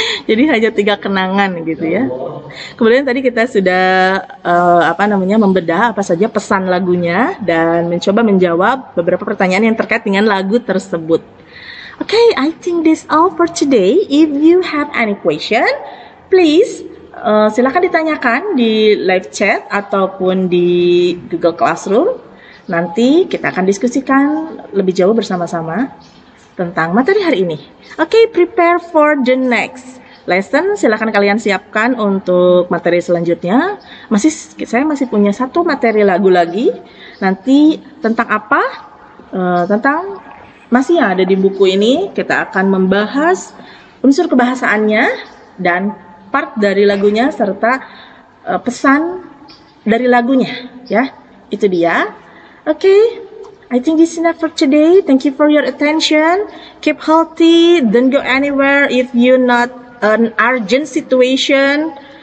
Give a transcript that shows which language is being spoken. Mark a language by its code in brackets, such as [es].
[id] Jadi hanya 3 kenangan gitu ya. Kemudian tadi kita sudah membedah apa saja pesan lagunya dan mencoba menjawab beberapa pertanyaan yang terkait dengan lagu tersebut. [en] Okay, I think this all for today. If you have any question, please [id] silakan ditanyakan di live chat ataupun di Google Classroom. Nanti kita akan diskusikan lebih jauh bersama-sama tentang materi hari ini. Oke, [en] prepare for the next lesson. [id] Silakan kalian siapkan untuk materi selanjutnya. Saya masih punya 1 materi lagu lagi. Nanti tentang apa? Tentang masih yang ada di buku ini. Kita akan membahas unsur kebahasaannya dan part dari lagunya serta pesan dari lagunya. Ya, itu dia. [en] Okay, I think this is enough for today. Thank you for your attention. Keep healthy. Don't go anywhere if you're not an urgent situation.